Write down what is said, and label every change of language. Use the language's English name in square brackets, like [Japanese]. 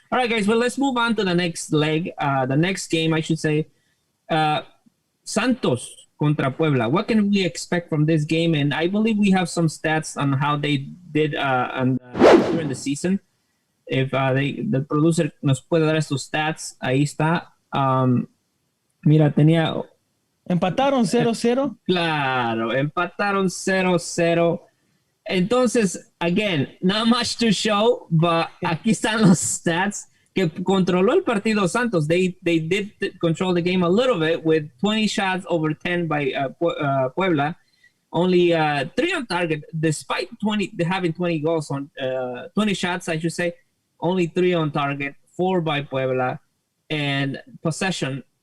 [English] All right, guys. Well, let's move on to the next leg. The next game, I should say. Santos contra Puebla. What can we expect from this game? And I believe we have some stats on how they did during the season. If the producer [Spanish] nos puede dar estos stats, ahí está. Mira, tenía... ¿Empataron 0-0? Claro, empataron 0-0. Entonces, [English] again, not much to show, but [Spanish] aquí están los stats que controló el partido Santos. [English] They did control the game a little bit with 20 shots over 10 by Puebla. only 3 on target, despite having 20 goals on 20 shots, I should say. Only 3 on target, 4 by Puebla, and possession.